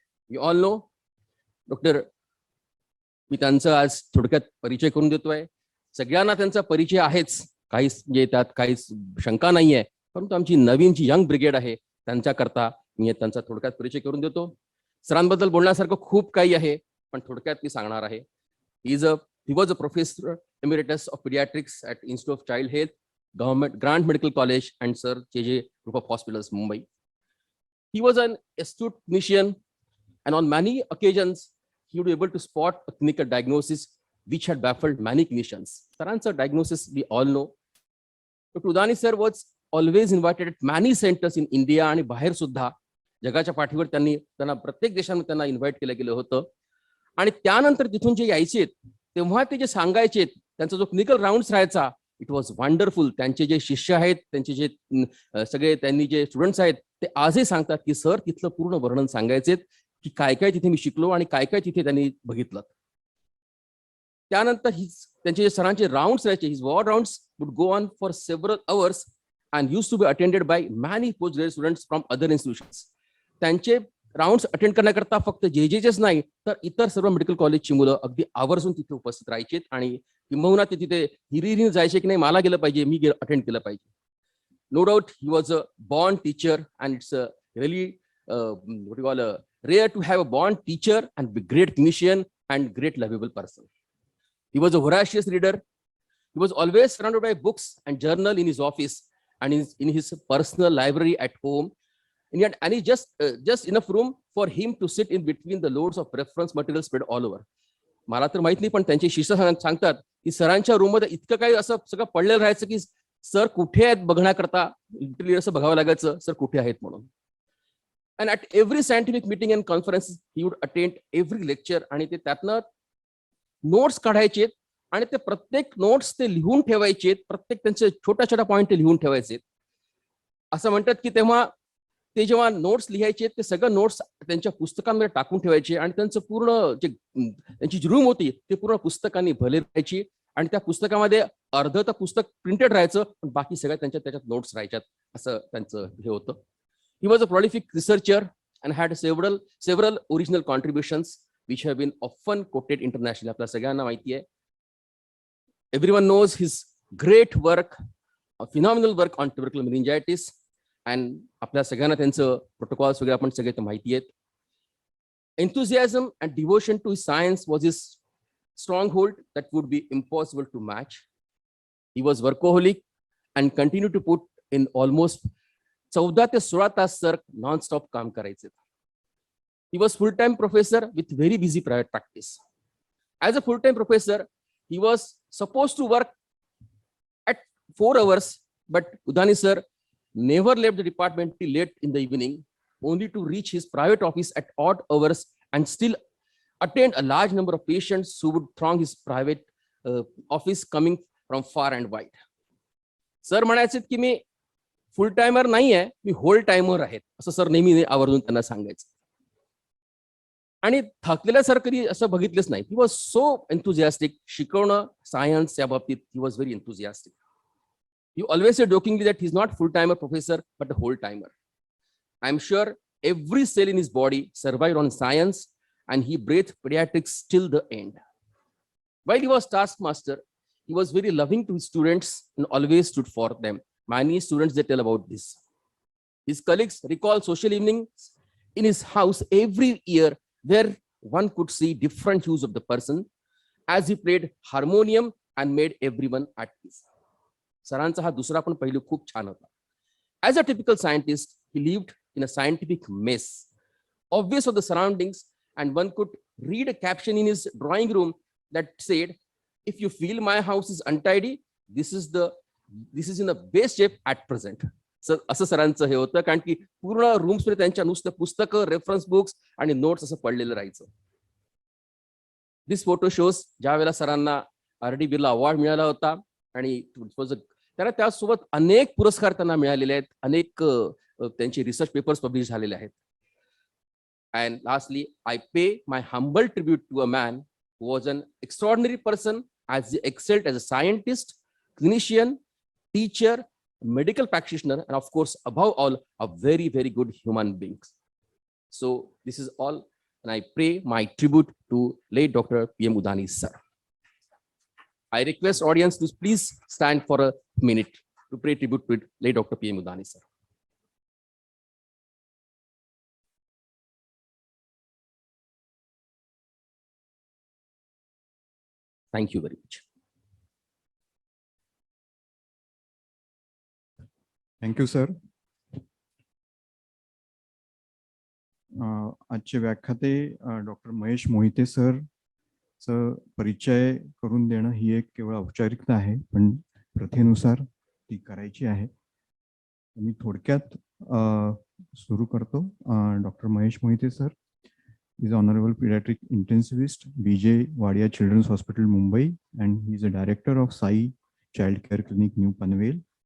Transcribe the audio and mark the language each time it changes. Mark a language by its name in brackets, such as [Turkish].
[English] you all know doctor, [Marathi] मी त्यांचा आज थोडक्यात परिचय करून देतोय. सगळ्यांना त्यांचा परिचय आहेच, काहीच म्हणजे त्यात काहीच शंका नाहीये. परंतु आमची नवीन जी यंग ब्रिगेड आहे त्यांच्याकरता मी त्यांचा थोडक्यात परिचय करून देतो. सरांबद्दल बोलण्यासारखं खूप काही आहे, पण थोडक्यात मी सांगणार आहे. [English] He was a professor emeritus of pediatrics at Institute of Child Health, Government Grant Medical College and Sir J.J. Group of Hospitals, Mumbai. He was an astute clinician and on many occasions he would be able to spot a clinical diagnosis which had baffled many clinicians. Saraंचं diagnosis we all know. Dr. Udani sir was always invited at many centers in India [Marathi] आणि बाहेर सुद्धा जगाच्या पाठीवर त्यांना प्रत्येक देशामध्ये त्यांना invite केलं गेलं होतं. आणि त्यानंतर तिथून जे यायचे तेव्हा ते जे सांगायचे त्यांचा जो क्लिनिकल राऊंड्स राहायचा, [English] It was wonderful. [Marathi] त्यांचे जे शिष्य आहेत, त्यांचे जे सगळे त्यांनी जे स्टुडंट्स आहेत ते आजही सांगतात की सर तिथलं पूर्ण वर्णन सांगायचे की काय काय तिथे मी शिकलो आणि काय काय तिथे त्यांनी बघितलं. त्यानंतर त्यांचे जे सरांचे राऊंड्स राहायचे, [English] His ward rounds would go on for several hours and used to be attended by many post graduate students from other institutions. [Marathi] त्यांचे राऊंड्स अटेंड करण्याकरता फक्त JJचेच नाही तर इतर सर्व मेडिकल कॉलेजची मुलं अगदी आवर्जून तिथे उपस्थित राहायचे आणि किंबहुना ते तिथे हिरिहिरीने जायचे की नाही मला गेलं पाहिजे, मी अटेंड केलं पाहिजे. [English] No doubt he was a born teacher and it's a really what you call a rare to have a born teacher and be great clinician and great lovable person. He was a voracious reader. He was always surrounded by books and journal in his office and in his personal library at home. And he just enough room for him to sit in between the loads of reference material spread all over. [Marathi] मला तर माहित नाही, पण त्यांचे शिष्य सांगतात की सरांच्या रूम मध्ये इतकं काही असं सगळं पडलेलं राहायचं की सर कुठे आहेत बघण्याकरता लिटरली असं बघावं लागायचं सर कुठे आहेत म्हणून. [English] And at every scientific meeting and conference he would attend every lecture [Marathi] आणि ते त्यातनं नोट्स काढायचे आणि ते प्रत्येक नोट्स ते लिहून ठेवायचे, प्रत्येक त्यांचे छोट्या छोट्या पॉइंट ते लिहून ठेवायचे. असं म्हणतात की तेव्हा ते जेव्हा नोट्स लिहायचे ते सगळं नोट्स त्यांच्या पुस्तकांमध्ये टाकून ठेवायचे आणि त्यांचं पूर्ण जे त्यांची जी रूम होती ते पूर्ण पुस्तकांनी भरले राहायची आणि त्या पुस्तकामध्ये अर्ध तर पुस्तक प्रिंटेड राहायचं पण बाकी सगळ्या त्याच्यात नोट्स राहायच्यात. असं त्यांचं हे होतं. [English] He was a prolific researcher and had several original contributions which have been often quoted internationally. [Marathi] आपल्या सगळ्यांना माहिती आहे [English] Everyone knows his great work, a phenomenal work on tubercular meningitis. [Marathi] And आपल्या सगळ्यांना त्यांचं प्रोटोकॉल्स वगैरे आपण सगळे माहिती आहेत. [English] Enthusiasm and devotion to science was his stronghold that would be impossible to match. He was workaholic and continued to put in almost 14 [Marathi] ते 16 तास सर non-stop काम करायचे. [English] He was full-time professor with very busy private practice. As a full-time professor, he was supposed to work at 4 hours, but Udani sir never left the department till late in the evening, only to reach his private office at odd hours and still attend a large number of patients who would throng his private office coming from far and wide. [Marathi] Sir म्हणायचे की मी फुल timer नाही आहे, मी hole timer आहे, असं sir नेहमी आवर्जून त्यांना सांगायचं. आणि थकलेल्या सर कधी असं बघितलेच नाही. [English] He was so enthusiastic. [Marathi] शिकवणं सायन्स या बाबतीत [English] He was very enthusiastic. You always say jokingly that he's not full-timer professor, but a whole-timer. I'm sure every cell in his body survived on science, and he breathed pediatrics till the end. While he was taskmaster, he was very loving to his students and always stood for them. Many students, they tell about this. His colleagues recall social evenings in his house every year, where one could see different hues of the person as he played harmonium and made everyone at peace. [Marathi] सरांचा हा दुसरा पण पहिलू खूप छान होता. [English] As a typical scientist, he lived in a scientific mess, obvious of the surroundings, and one could read a caption in his drawing room that said, "If you feel my house is untidy, this is in the best shape at present." [Marathi] असं सरांचं हे होतं, कारण की पूर्ण rooms मध्ये त्यांच्या नुसतं पुस्तकं, रेफरन्स बुक्स आणि नोट्स असं पडलेलं राहायचं. [English] this photo shows [Marathi] ज्या वेळेला सरांना RD बिर्ला अवॉर्ड मिळाला होता, आणि त्याला त्यासोबत अनेक पुरस्कार त्यांना मिळालेले आहेत, अनेक त्यांचे रिसर्च पेपर्स पब्लिश झालेले आहेत. [English] And lastly, I pay my humble tribute to a man who was an extraordinary person as excelled as a scientist, clinician, teacher, medical practitioner, and of course, above all, a very, very good human being. So this is all, and I pay my tribute to late Dr. PM Udani sir. I request audience to please stand for a minute to pay tribute to late Dr. PM Udani sir. Thank you very much. Thank you sir. [Marathi] आजचे व्याख्याते doctor Mahesh Mohite sir चं परिचय करून देणं ही एक केवळ औपचारिकता आहे, पण प्रथेनुसार ती करायची आहे. मी थोडक्यात सुरू करतो. [English] Doctor Mahesh Mohite sir is honorable pediatric intensivist, BJ Wadia Children's Hospital, Mumbai, and he is a director of Sai Child Care Clinic, New Panvel.